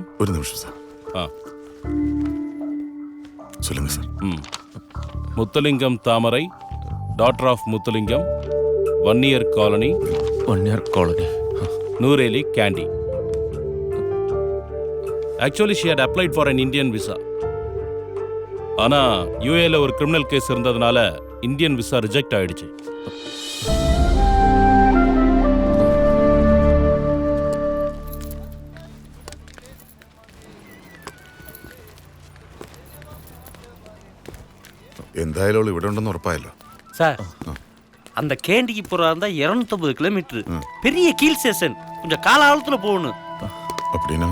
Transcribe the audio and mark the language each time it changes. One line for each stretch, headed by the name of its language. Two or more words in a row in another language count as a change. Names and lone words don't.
Tamil: ஒரு நிமிஷம் சார். ஆ. சொல்லுங்க சார். ம். முத்துலிங்கம் தாமரை,
English: daughter of
Tamil: முத்துலிங்கம், 1 year காலனி, 1 year காலனி,
English: நூரேலி, கேண்டி. ஆக்சுவலி she had applied for an Indian visa.
Tamil: ஆனா யூஏல ஒரு கிரிமினல் கேஸ் இருந்ததுனால
English: Indian visa reject
Tamil: ஆயிடுச்சு.
Malayalam: എന്തായാലും അവൾ ഇവിടെ ഉണ്ടെന്ന് ഉറപ്പായല്ലോ.
Tamil: சார் அந்த கேண்டிக்கு போறதா இருந்தா 250 கிலோமீட்டர், பெரிய கீழ் ஸ்டேஷன், கொஞ்சம் காலாவலத்துல போகணும். அப்படின்னா